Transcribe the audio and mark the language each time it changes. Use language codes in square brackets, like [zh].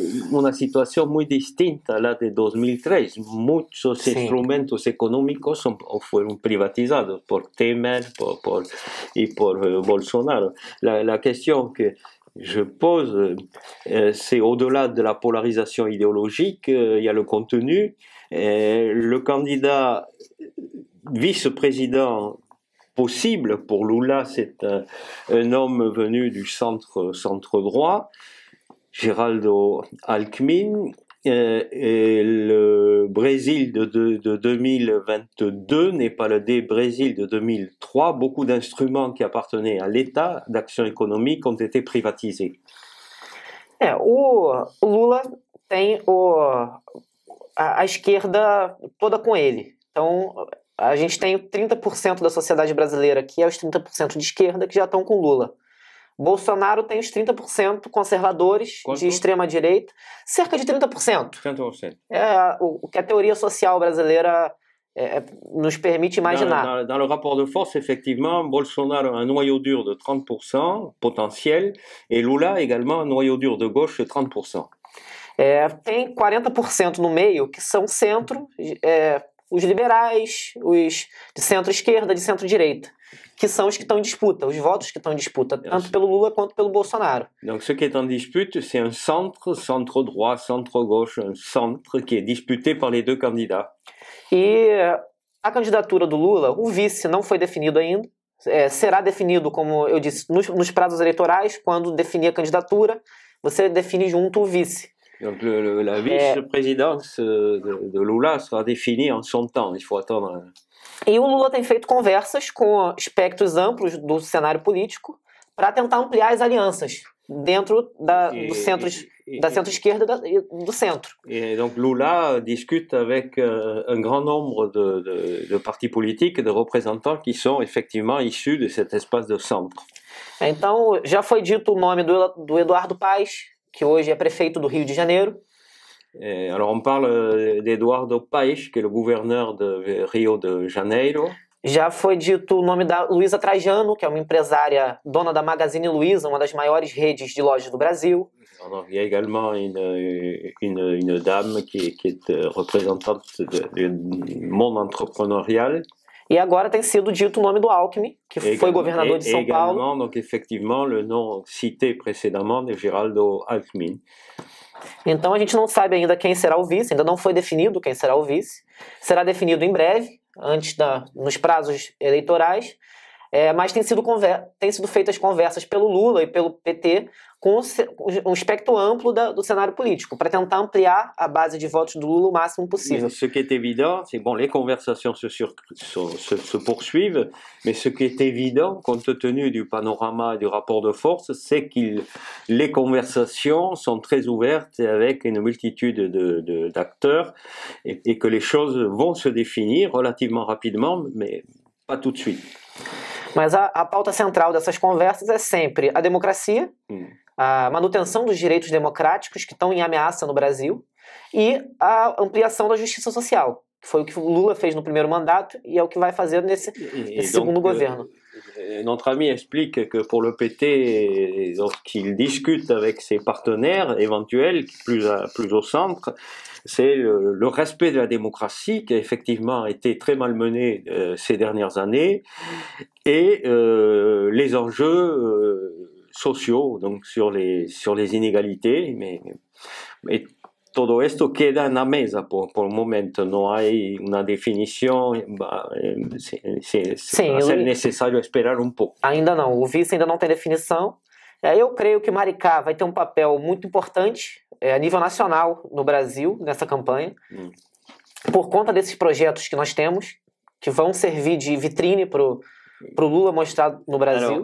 [es] Una situación muy distinta a la de 2003. Muchos instrumentos económicos fueron privatizados por Temer y por Bolsonaro. [fr] La question que je pose, c'est au-delà de la polarisation idéologique, il y a le contenu. Le candidat vice-président possible pour Lula, c'est un homme venu du centre droit, Geraldo Alckmin, et le Brésil de 2022 n'est pas le Brésil de 2003. Beaucoup d'instruments qui appartenaient à l'État d'action économique ont été privatisés. [pt] O Lula tem a esquerda toda com ele. Então, a gente tem 30% da sociedade brasileira, que é os 30% de esquerda, que já estão com Lula. Bolsonaro tem os 30% conservadores. Quanto? De extrema-direita. Cerca de 30%. 30%. O que a teoria social brasileira nos permite imaginar. [fr] Dans le rapport de force, effectivement, Bolsonaro a un noyau dur de 30% potentiel, et Lula également un noyau dur de gauche de 30%. [pt] Tem 40% no meio que são centro, os liberais, os de centro-esquerda, de centro-direita, que são os que estão em disputa, os votos que estão em disputa, tanto pelo Lula quanto pelo Bolsonaro. [fr] Donc ce qui est en dispute, c'est un centre, centre-droit, centre-gauche, un centre qui est disputé par les deux candidats. [pt] E a candidatura do Lula, o vice não foi definido ainda, será definido, como eu disse, nos prazos eleitorais, quando definir a candidatura, você define junto o vice. [fr] Donc la vice-présidence de Lula sera définie en son temps, il faut attendre. [pt] E o Lula tem feito conversas com espectros amplos do cenário político para tentar ampliar as alianças dentro do centro-esquerda e do centro. [fr] Et donc Lula discute avec un grand nombre de partis politiques, de représentants qui sont effectivement issus de cet espace de centre. [pt] Então, já foi dito o nome do Eduardo Paes, que hoje é prefeito do Rio de Janeiro. [fr] Alors on parle d' [pt] Eduardo Paes, que é o governador de Rio de Janeiro. Já foi dito o nome da Luísa Trajano, que é uma empresária dona da Magazine Luiza, uma das maiores redes de lojas do Brasil. [fr] Il y a également une dame qui est représentante du monde entrepreneurial. [pt] E agora tem sido dito o nome do Alckmin, que foi governador de São Paulo. [fr] Donc effectivement, le nom cité précédemment de Geraldo Alckmin. [pt] Então a gente não sabe ainda quem será o vice, ainda não foi definido quem será o vice. Será definido em breve, nos prazos eleitorais, mas tem sido feitas conversas pelo Lula e pelo PT com um espectro amplo do cenário político, para tentar ampliar a base de votos do Lula o máximo possível. [fr] Ce qui est évident, c'est bon, les conversations se poursuivent, mais ce qui est évident, compte tenu du panorama et du rapport de force, c'est que les conversations sont très ouvertes avec une multitude d'acteurs et que les choses vont se définir relativement rapidement, mais pas tout de suite. [pt] Mas a pauta central dessas conversas é sempre a democracia, a manutenção dos direitos democráticos que estão em ameaça no Brasil e a ampliação da justiça social, que foi o que o Lula fez no primeiro mandato e é o que vai fazer nesse segundo governo. [fr] Notre ami explique que pour le PT, lorsqu'il discute avec ses partenaires éventuels, plus au centre, c'est le respect de la démocratie qui a effectivement été très malmené ces dernières années et les enjeux sociaux, donc sur les inégalités, [es] mais todo esto queda en la mesa por el momento, no hay una definición, va a ser necesario esperar [pt] um pouco. Ainda não, o vice ainda não tem definição. Eu creio que Maricá vai ter um papel muito importante a nível nacional no Brasil, nessa campanha, por conta desses projetos que nós temos, que vão servir de vitrine para o Lula mostrar no Brasil.